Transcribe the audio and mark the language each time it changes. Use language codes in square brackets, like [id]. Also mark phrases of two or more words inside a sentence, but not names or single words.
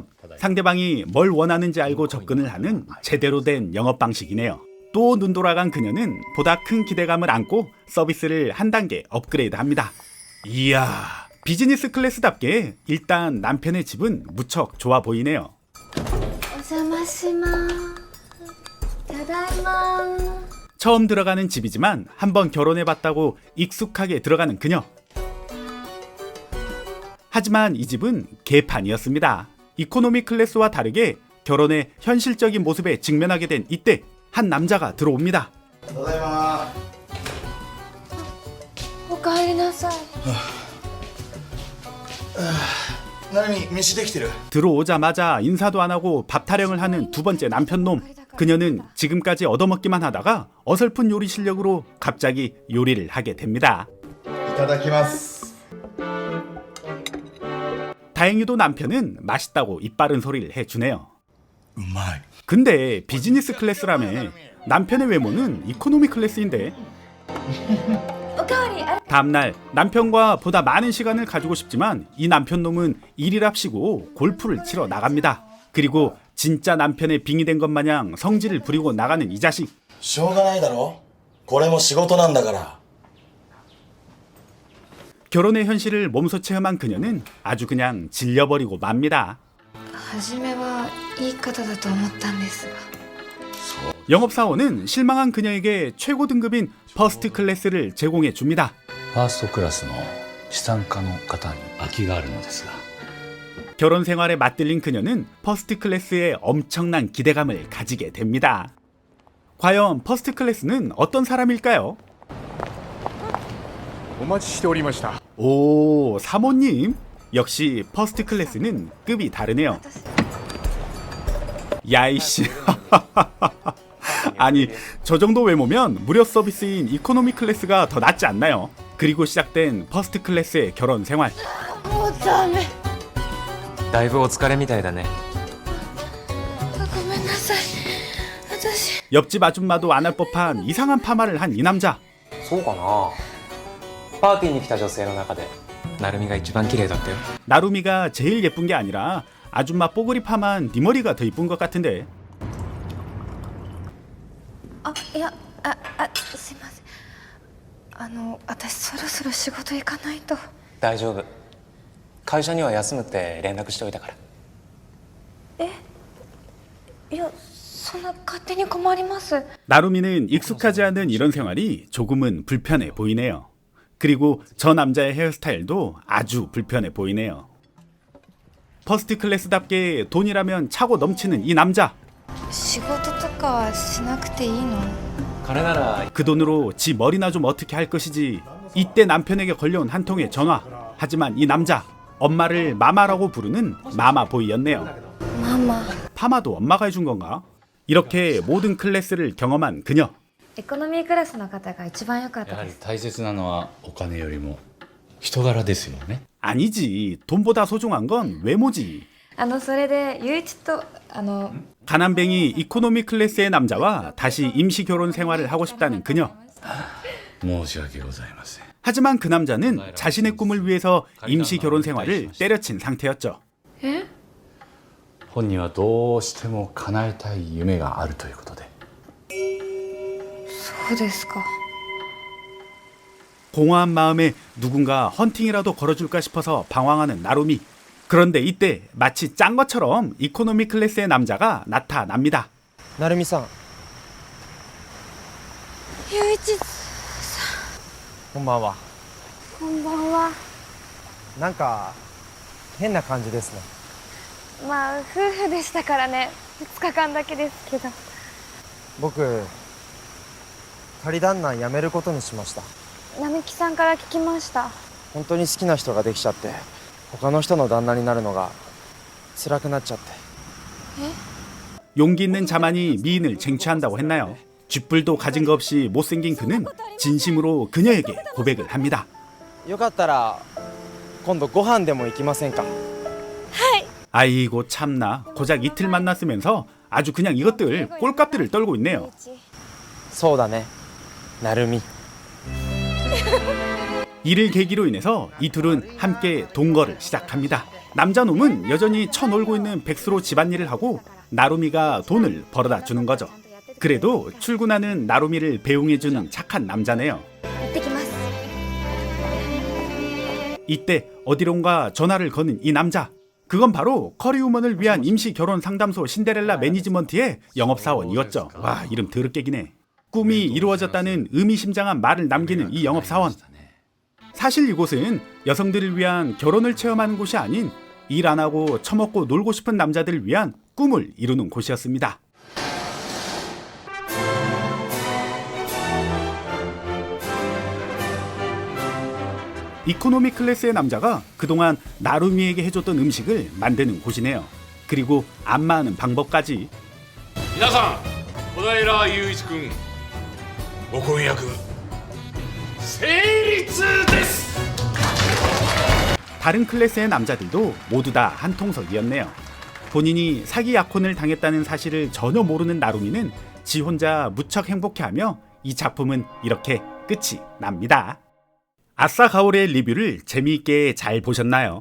[ko] 상대방이 뭘 원하는지 알고 접근을 하는 제대로 된 영업 방식이네요. 또 눈 돌아간 그녀는 보다 큰 기대감을 안고 서비스를 한 단계 업그레이드합니다. 이야, 비즈니스 클래스답게 일단 남편의 집은 무척 좋아 보이네요. [ja] お邪魔します。ただいま。 [ko] 처음 들어가는 집이지만 한번 결혼해봤다고 익숙하게 들어가는 그녀. 하지만 이 집은 개판이었습니다. 이코노미 클래스와 다르게 결혼의 현실적인 모습에 직면하게 된 이때 한 남자가 들어옵니다. [ja] ただいまおかえりなさい。なに飯できてる [ko] 들어오자마자 인사도 안 하고 밥 타령을 하는 두 번째 남편놈. 그녀는 지금까지 얻어먹기만 하다가 어설픈 요리 실력으로 갑자기 요리를 하게 됩니다. [ja] いただきます [ko] 다행히도 남편은 맛있다고 이빠른 소리를 해주네요. [ja] うまい [ko] 근데 비즈니스 클래스라며 남편의 외모는 이코노미 클래스인데. [ja] おかわりあれ。 [ko] 다음날 남편과 보다 많은 시간을 가지고 싶지만 이 남편놈은 일이랍시고 골프를 치러 나갑니다. 그리고 진짜 남편의 빙의된 것 마냥 성질을 부리고 나가는 이 자식. [ja] しょうがないだろこれも仕事なんだから [ko] 결혼의 현실을 몸소 체험한 그녀는 아주 그냥 질려버리고 맙니다. [ja] 初めはいい方だと思ったんですが。 [ko] 영업사원은 실망한 그녀에게 최고 등급인 퍼스트 클래스를 제공해 줍니다. [ja] ファーストクラスの資産家の方に空きがあるのですが [ko] 결혼 생활에 맞들린 그녀는 퍼스트 클래스에 엄청난 기대감을 가지게 됩니다. 과연 퍼스트 클래스는 어떤 사람일까요? [ja] お待ちしておりました [ko] 오, 사모님. 역시 퍼스트 클래스는 급이 다르네요. 야이씨. 아니, 저 정도 외모면 무료 서비스인 이코노미 클래스가 더 낫지 않나요? 그리고 시작된 퍼스트 클래스의 결혼 생활. [ja] もうダメ。だいぶお疲れみたいだねごめんなさい。私。 [ko] 옆집 아줌마도 안 할 법한 이상한 파마를 한 이 남자. [ja] そうかなパーティーに来た女性の中でなるみが一番綺麗だったよ [ko] 나루미가 제일 예쁜 게 아니라 아줌마 뽀글이 파만 네 머리가 더 이쁜 것 같은데. [ja] あ、いや、すいません。私そろそろ仕事行かないと。大丈夫会社には休むって連絡しておいたからいや、そんな勝手に困ります。 [ko] 나루미는 익숙하지 않은 이런 생활이 조금은 불편해 보이네요. 그리고 저 남자의 헤어스타일도 아주 불편해 보이네요. 퍼스트 클래스답게 돈이라면 차고 넘치는 이 남자. [ja] 仕事とかはしなくていいの？金なら [ko] 그 돈으로 지 머리나 좀 어떻게 할 것이지. 이때 남편에게 걸려온 한 통의 전화. 하지만 이 남자, 엄마를 마마라고 부르는 마마보이였네요. [ja] ママ。 [ko] 파마도 엄마가 해준 건가? 이렇게 모든 클래스를 경험한 그녀. [ja] エコノミークラスの方が一番良かったやはりです。大切なのはお金よりも人柄ですよね [ko] 아니지. 돈보다 소중한 건 외모지. [ja] それでゆういちと [ko] 가난뱅이 이코노미 클래스의 남자와 다시 임시 결혼 생활을 하고 싶다는 그녀. [ja] 申し訳ございません。 [ko] 하지만 그 남자는 자신의 꿈을 위해서 임시 결혼 생활을 때려친 상태였죠. [ja] 本人はどうしても叶えたい夢があるということで。そうですか。 [ko] 공허한 마음에 누군가 헌팅이라도 걸어줄까 싶어서 방황하는 나루미. 그런데 이때 마치 짠 것처럼 이코노미 클래스의 남자가 나타납니다. [ja] なるみさん、ゆういちこんばんは。こんばんは。なんか変な感じですね。まあ夫婦でしたからね、2日間だけですけど。僕仮旦那辞めることにしました。並木さんから聞きました。本当に好きな人ができちゃって、他の人の旦那になるのが辛くなっちゃって。 [ko] 용기 있는 자만이 미인을 쟁취한다고 했나요? 쥐뿔도 가진 거 없이 못생긴 그는 진심으로 그녀에게 고백을 합니다. [ja] よかったら今度ご飯でも行きませんか？ [ko] 아이고 참나, 고작 이틀 만났으면서 아주 그냥 이것들 꼴값들을 떨고 있네요. [ja] そうだね、なるみ。 [ko] 이를 계기로 인해서 이 둘은 함께 동거를 시작합니다. 남자놈은 여전히 쳐놀고 있는 백수로 집안일을 하고 나루미가 돈을 벌어다 주는 거죠. 그래도 출근하는 나루미를 배웅해주는 착한 남자네요. [ja] 行ってきます。 [ko] 이때 어디론가 전화를 거는 이 남자. 그건 바로 커리우먼을 위한 임시 결혼 상담소 신데렐라 매니지먼트의 영업사원이었죠. 와, 이름 더럽게 기네. 꿈이 이루어졌다는 의미심장한 말을 남기는 이 영업사원. 사실 이곳은 여성들을 위한 결혼을 체험하는 곳이 아닌 일 안 하고 처먹고 놀고 싶은 남자들을 위한 꿈을 이루는 곳이었습니다. 이코노미 클래스의 남자가 그동안 나루미에게 해줬던 음식을 만드는 곳이네요. 그리고 안마하는 방법까지. [ja] 皆さん、小平雄一君、ご婚約成立です。 [ko] 다른 클래스의 남자들도 모두 다 한통속이었네요. 본인이 사기 약혼을 당했다는 사실을 전혀 모르는 나루미는 지 혼자 무척 행복해하며 이 작품은 이렇게 끝이 납니다. 아싸 가오레의 리뷰를 재미있게 잘 보셨나요?